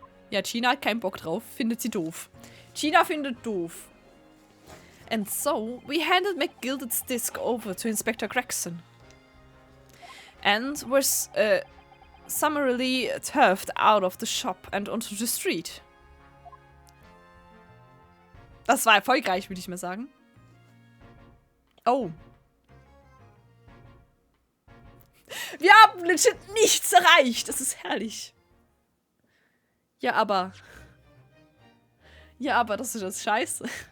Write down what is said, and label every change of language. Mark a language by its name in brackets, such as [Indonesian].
[German] Ja, China hat keinen Bock drauf, findet sie doof. China findet doof. [English] And so, we handed McGilted's disc over to Inspector Gregson. And were summarily turfed out of the shop and onto the street. [German] Das war erfolgreich, würde ich mal sagen. Oh. Wir haben legit nichts erreicht. Das ist herrlich. Ja, aber... Ja, aber das ist das Scheiße.